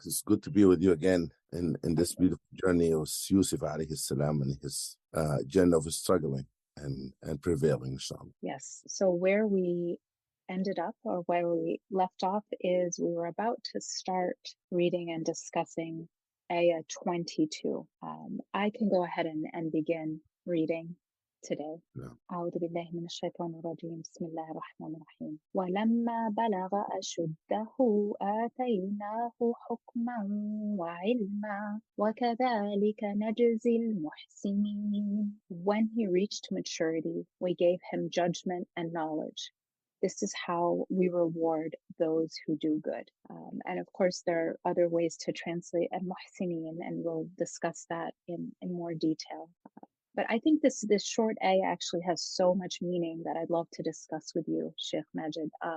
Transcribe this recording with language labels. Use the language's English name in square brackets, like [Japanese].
[English] It's good to be with you again in this beautiful journey of Yusuf alayhi salam and his journey of struggling and prevailing, inshallah. Yes. So where we ended up, or where we left off, is we were about to start reading and discussing Ayah 22. I can go ahead and begin reading today. [Arabic] أعوذ بالله من الشيطان الرجيم بسم الله الرحمن الرحيم ولما بلغ أشده آتيناه حكما وعلما وكذلك نجزي المحسنين. [English] When he reached maturity, we gave him judgment and knowledge. This is how we reward those who do good. And of course, there are other ways to translate al-muhsinin, and we'll discuss that in more detail. But I think this short ayah actually has so much meaning that I'd love to discuss with you, Sheikh Majid.